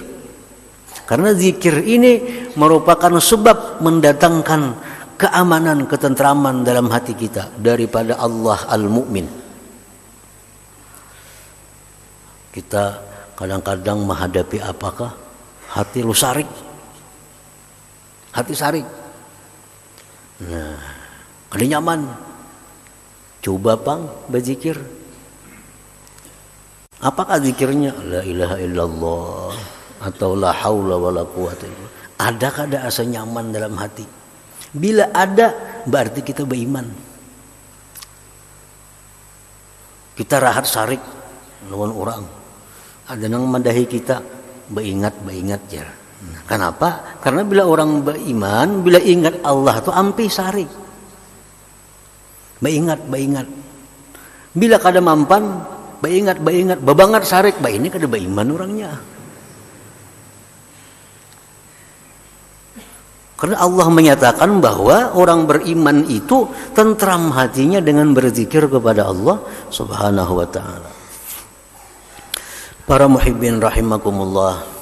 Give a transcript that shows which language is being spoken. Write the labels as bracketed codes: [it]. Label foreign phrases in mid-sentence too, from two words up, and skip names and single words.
[id] Karena zikir ini merupakan sebab mendatangkan keamanan, ketentraman dalam hati kita daripada Allah Al-Mu'min. Kita kadang-kadang menghadapi apakah? [bjn] Hati lu sarik. Hati sarik. Nah, ada nyaman. Coba pang berzikir. Apakah zikirnya? [ar] La ilaha illallah atau la haula wala quwata illallah. [id] Adakah ada [bjn] asa nyaman [id] dalam hati? Bila ada, berarti kita beriman. [bjn] Kita rahat sarik lawan orang. Ada nang madahi kita, beingat ya. [id] Kenapa? Karena bila orang beriman, bila ingat Allah itu ampi sari. [bjn] Baingat. Bila kada mampan, baingat. Babangat sarik, ini kada beriman orangnya. [id] Karena Allah menyatakan bahwa orang beriman itu tentram hatinya dengan berzikir kepada Allah [ar] Subhanahu wa taala. [id] Para [ar] muhibbin rahimakumullah.